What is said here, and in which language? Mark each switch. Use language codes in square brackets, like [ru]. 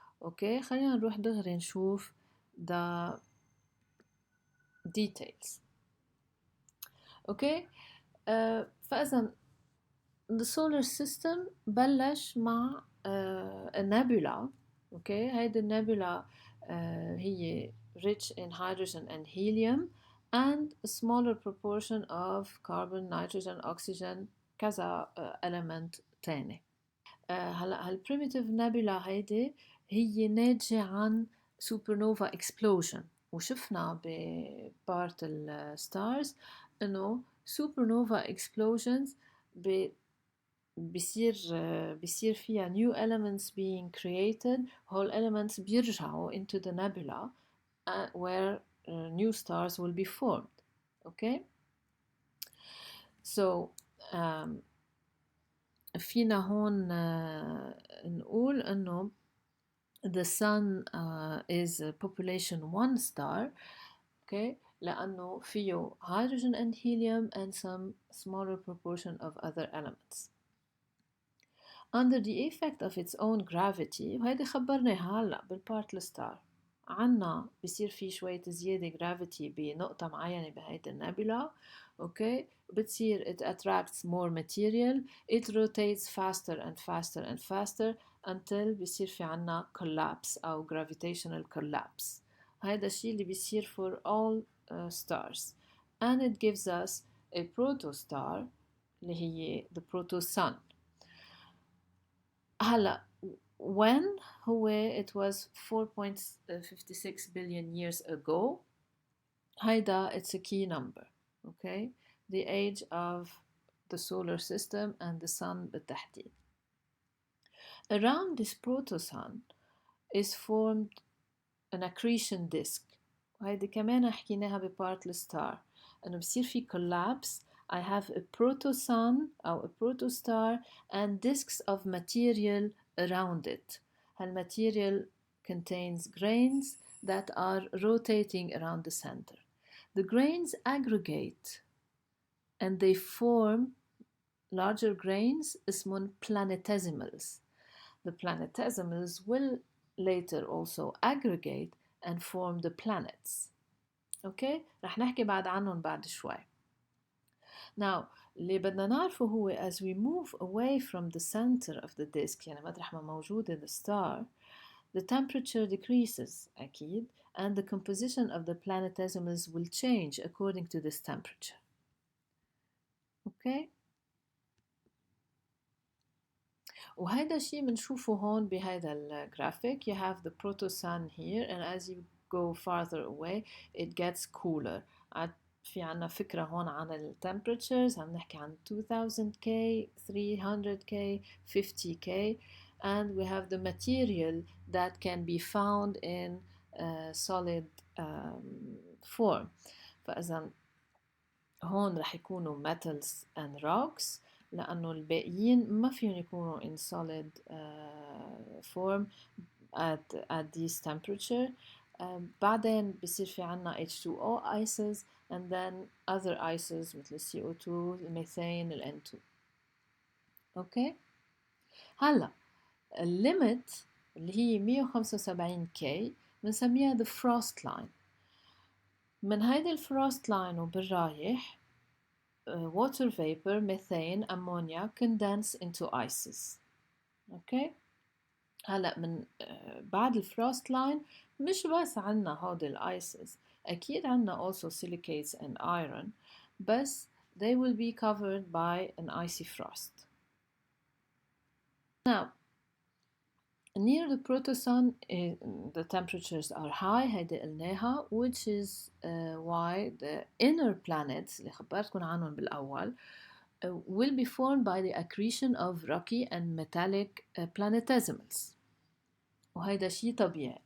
[ar] أوكي خلينا نروح دغري نشوف [en] the details. [ar] أوكي فإذا [en] the solar system [ar] بلش مع النابولا. أوكي هيدي النابولا هي [en] rich in hydrogen and helium and a smaller proportion of carbon, nitrogen, oxygen [ar] كذا [en] element [ar] تاني. هلا هال [en] primitive nebula [ar] هيدي هي ناتجة عن [en] supernova explosion [ar] وشفنا ببارت الستارز انه [en] supernova explosions [ar] بيصير فيها [en] new elements being created. whole elements [ar] بيرجعوا [en] into the nebula where new stars will be formed. Okay, so [ar] فينا هون نقول انه [en] the sun is a population 1 star. Okay, [ar] لأنه فيه [en] hydrogen and helium and some smaller proportion of other elements. Under the effect of its own gravity [ar] وهيدي خبرناها هلا بالبارت الستار عنا بصير في شوية زيادة gravity بنقطة معينة بهيدي النابلة. اوكي بتصير [en] it attracts more material, it rotates faster and faster and faster until [ar] بصير في عنا [en] collapse [ar] أو [en] gravitational collapse. [ar] هيدا الشيء اللي بيصير [en] for all stars and it gives us a protostar [ar] اللي هي [en] the proto-sun. [ar] هلا [en] when [ar] هو [en] it was 4.56 billion years ago. [ar] هيدا [en] it's a key number. Okay, the age of the solar system and the sun [ar] بالتحديد. [en] Around this proto-sun is formed an accretion disk. [ar] وهيدي كمان حكيناها ببارت الستار انه بصير في collapse. [en] I have a proto-sun [ar] أو [en] a protostar and disks of material around it. هالmaterial contains grains that are rotating around the center. The grains aggregate and they form larger grains [ar] اسمهم [en] planetesimals. The planetesimals will later also aggregate and form the planets. [ar] Okay, رح نحكي بعد عنهم بعد شوي. [en] Now [ar] اللي بدنا نعرفه هو [en] as we move away from the center of the disk [ar] يعني مطرح ما موجودة [en] the star the temperature decreases [ar] أكيد [en] and the composition of the planetesimals will change according to this temperature. [ar] Okay, وهذا الشيء بنشوفه هون بهذا الجرافيك. [en] You have the proto-sun here and as you go farther away it gets cooler. [ar] في عنا فكرة هون عن ال [en] temperatures [ar] عم نحكي عن [en] 2000K, 300K, 50K and we have the material that can be found in solid form. [ar] فإذا هون رح يكونوا [en] metals and rocks [ar] لأنه الباقيين ما فيهم يكونوا [en] in solid form at this temperature. [ar] بعدين بصير في عنا [en] H2O ices and then other ices [ar] مثل CO2, الميثين, ال N2. Okay. هلا limit اللي هي 175 كي بنسميها [en] the frost line. [ar] من هيدي الفروست لاين وبالرايح [en] water vapor, methane, ammonia condense into ices. [ar] اوكي هلا من بعد الفروست لاين مش بس عنا هودي الايسز، اكيد عنا [en] also silicates and iron، [ar] بس [en] they will be covered by an icy frost. Now near the protosun the temperatures are high [ar] هيدي قلناها، [en] which is why the inner planets [ar] اللي خبرتكم عنهم بالأول [en] will be formed by the accretion of rocky and metallic planetesimals، [ar] وهيدا شيء طبيعي.